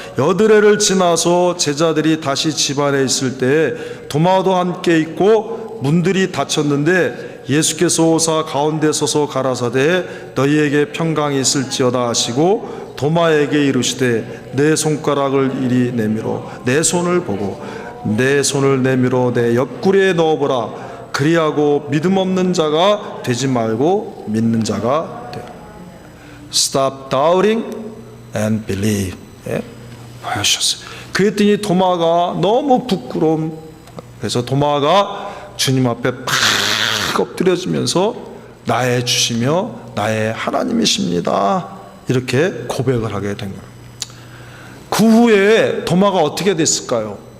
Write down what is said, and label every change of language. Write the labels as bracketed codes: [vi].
[ko] 여드레를 지나서 제자들이 다시 집안에 있을 때 도마도 함께 있고 문들이 닫혔는데 예수께서 오사 가운데 서서 가라사대 너희에게 평강이 있을지어다 하시고 도마에게 이르시되 내 손가락을 이리 내밀어 내 손을 보고 내 손을 내밀어 내 옆구리에 넣어보라. 그리하고 믿음 없는 자가 되지 말고 믿는 자가 되. [en] Stop doubting and believe. [ko] 보여주셨어요. 그랬더니 도마가 너무 부끄러움. 그래서 도마가 주님 앞에 팍 엎드려지면서 나의 주시며 나의 하나님이십니다. 이렇게 고백을 하게 된 거예요. 그 후에 도마가 어떻게 됐을까요?